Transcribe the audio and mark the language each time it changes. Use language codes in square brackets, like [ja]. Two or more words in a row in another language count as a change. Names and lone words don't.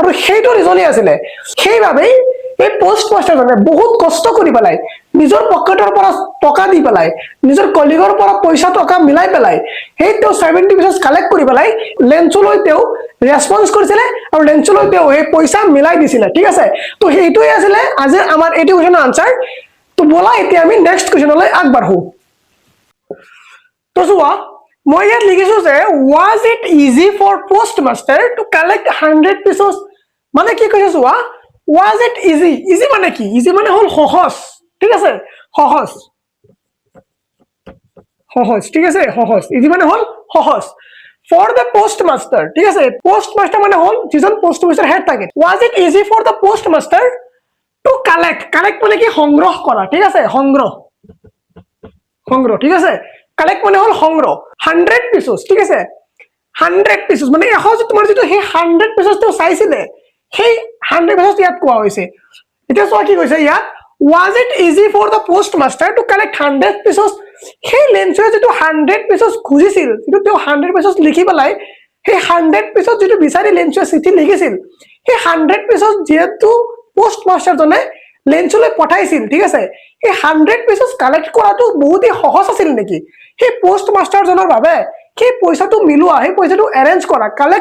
[as] লেঞ্চু আৰু সেইটো ৰিজনেই আছিলে সেইবাবেই এই পোষ্ট মাষ্টাৰজনে বহুত কষ্ট কৰি পেলাই নিজৰ পকেটৰ পৰা টকা দি পেলাই নিজৰ কলিগৰ পৰা পইচা টকা মিলাই পেলাই সেই তেওঁ 70 পিচেছ কালেক্ট কৰি পেলাই লেন্সলৈ তেওঁ ৰেসপন্স কৰিছিলে আৰু লেন্সলৈ তেওঁ এই পইচা মিলাই দিছিলে ঠিক আছে তো সেইটোই আছিলে আজি আমাৰ এইটো [en] question answer [as] তো বলা এতিয়া আমি [en] next question [as] আগবাঢ়ো তো চোৱা মই ইয়াত লিখিছো যে [en] was it easy for postmaster to collect 100 pesos [as] মানে কি কৈছে চোৱা [en] was it easy easy [as] মানে কি easy মানে হল সহজ ঠিক আছে সহজ সহজ ঠিক আছে সহজ easy মানে হল সহজ [en] for the postmaster [as] ঠিক আছে postmaster মানে হল যিজন postmaster হেড থাকে [en] was it easy for the postmaster to collect [as] মানে কি সংগ্ৰহ কৰা ঠিক আছে সংগ্ৰহ ঠিক আছে collect মানে হল সংগ্ৰহ 100 pesos ঠিক আছে 100 pesos মানে এখন তোমাৰ যেটো হে 100 pesos তো চাইছিলে হে 100 pesos ইয়াত কোৱা হৈছে এটা চোৱা কি কৈছে ইয়াত [en] was it easy for the postmaster to collect 100 pesos [as] হে লেন্সয়ে যেটো 100 pesos খুজিছিল যেটো তেওঁ 100 pesos লিখি পেলাই হে 100 pesos যেটো বিচাৰি লেন্সয়ে চিঠি লিখিছিল হে 100 pesos যেটো postmaster জনে লেন্সলৈ পঠাইছিল ঠিক আছে এই 100 pesos কালেক্ট কৰাটো বহুতই সহজ আছিল নেকি হে postmaster জনৰ বাবে কি পইচাটো মিলোৱা হে পইচাটো অ্যাৰেঞ্জ কৰা কালেক্ট